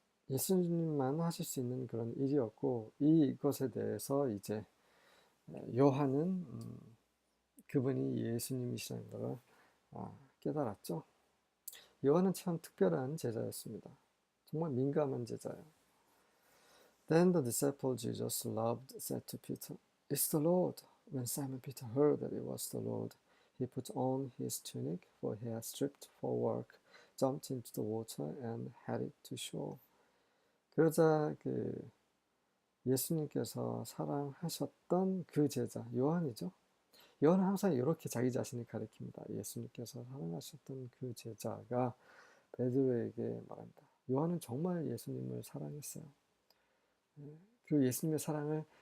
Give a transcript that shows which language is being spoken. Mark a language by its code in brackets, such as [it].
[ko] 예수님만 하실 수 있는 그런 일이었고, 이것에 대해서 이제 요한은 그분이 예수님이시라는 것을 깨달았죠. 요한은 참 특별한 제자였습니다. 정말 민감한 제자예요. [en] Then the disciple Jesus loved said to Peter, It's the Lord. When Simon Peter heard that it was the Lord, he put on his tunic, for he had stripped for work, jumped into the water and headed to shore. [ko] 그러자 예수님께서 사랑하셨던 그 제자 요한이죠. 요한은 항상 이렇게 자기 자신을 가리킵니다. 예수님께서 사랑하셨던 그 제자가 베드로에게 말합니다. 요한은 정말 예수님을 사랑했어요. 그 예수님의 사랑을